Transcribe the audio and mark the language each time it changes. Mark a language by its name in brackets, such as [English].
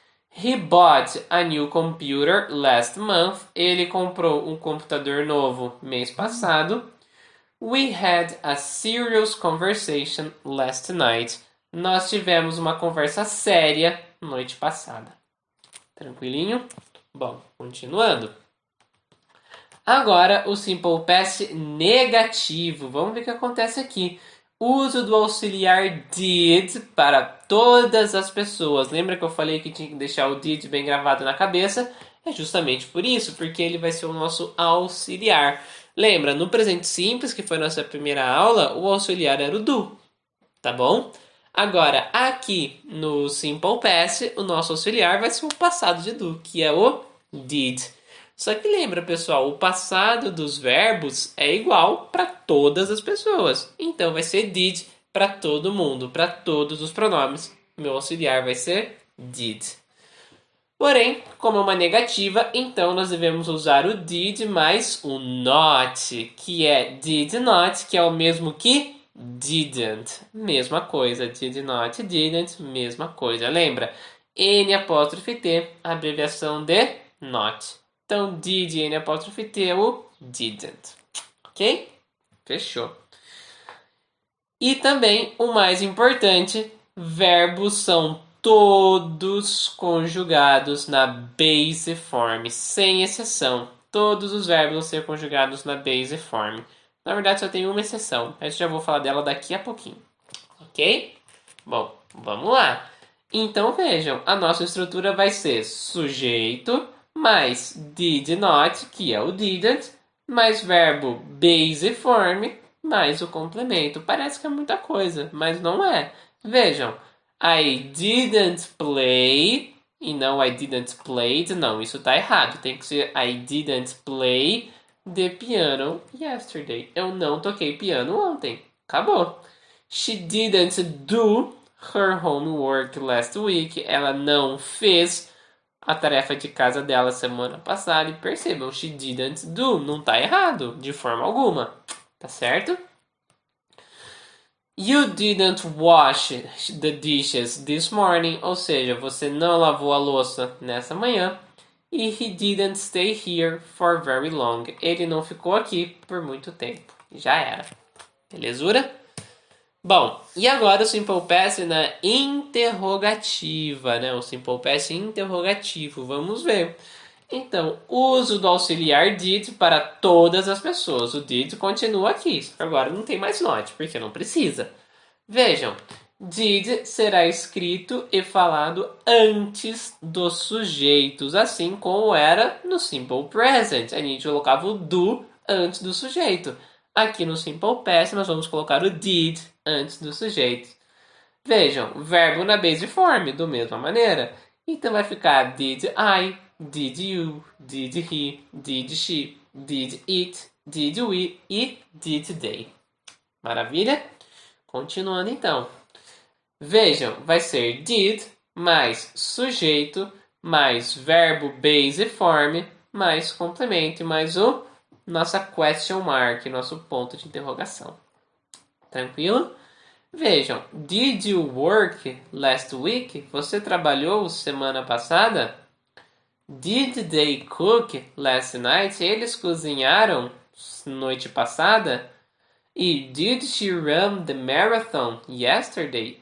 [English] He bought a new computer last month, [Portuguese] ele comprou um computador novo mês passado. [English] We had a serious conversation last night. [Portuguese] Nós tivemos uma conversa séria noite passada. Tranquilinho? Bom, continuando. Agora o Simple Past negativo. Vamos ver o que acontece aqui. Uso do auxiliar did para todas as pessoas. Lembra que eu falei que tinha que deixar o did bem gravado na cabeça? É justamente por isso, porque ele vai ser o nosso auxiliar. Lembra, no presente simples, que foi nossa primeira aula, o auxiliar era o do, tá bom? Agora, aqui no Simple Past, o nosso auxiliar vai ser o passado de do, que é o did. Só que lembra, pessoal, o passado dos verbos é igual para todas as pessoas. Então, vai ser did para todo mundo, para todos os pronomes. Meu auxiliar vai ser did. Porém, como é uma negativa, então nós devemos usar o did mais o not, que é did not, que é o mesmo que didn't. Mesma coisa, did not, didn't, mesma coisa. Lembra? N apóstrofe T, abreviação de not. Então, did N apóstrofe T é o didn't. Ok? Fechou. E também, o mais importante, verbos são todos conjugados na base form, sem exceção. Todos os verbos vão ser conjugados na base form. Na verdade, só tem uma exceção, mas já vou falar dela daqui a pouquinho. Ok? Bom, vamos lá. Então, vejam, a nossa estrutura vai ser sujeito mais did not, que é o didn't, mais verbo base form, mais o complemento. Parece que é muita coisa, mas não é. Vejam, [English] I didn't play [Portuguese] e não [English] I didn't played. [Portuguese] Não, isso tá errado. Tem que ser [English] I didn't play the piano yesterday. [Portuguese] Eu não toquei piano ontem. Acabou. [English] She didn't do her homework last week. [Portuguese] Ela não fez a tarefa de casa dela semana passada. E percebam, [English] she didn't do. [Portuguese] Não tá errado, de forma alguma. Tá certo? [English] You didn't wash the dishes this morning. [Portuguese] Ou seja, você não lavou a louça nessa manhã. [English] E he didn't stay here for very long. [Portuguese] Ele não ficou aqui por muito tempo. Já era. Belezura? Bom, e agora o Simple Past na interrogativa, né? O Simple Past interrogativo. Vamos ver. Então, uso do auxiliar did para todas as pessoas. O did continua aqui. Agora não tem mais not, porque não precisa. Vejam, did será escrito e falado antes dos sujeitos, assim como era no Simple Present. A gente colocava o do antes do sujeito. Aqui no Simple Past nós vamos colocar o did antes do sujeito. Vejam, verbo na base form, da mesma maneira. Então vai ficar [English] did I, did you, did he, did she, did it, did we e did they. [Portuguese] Maravilha? Continuando então. Vejam, vai ser did mais sujeito mais verbo base form mais complemento mais o nossa question mark, nosso ponto de interrogação. Tranquilo? Vejam, [English] did you work last week? [Portuguese] Você trabalhou semana passada? [English] Did they cook last night? [Portuguese] Eles cozinharam noite passada? [English] E did she run the marathon yesterday?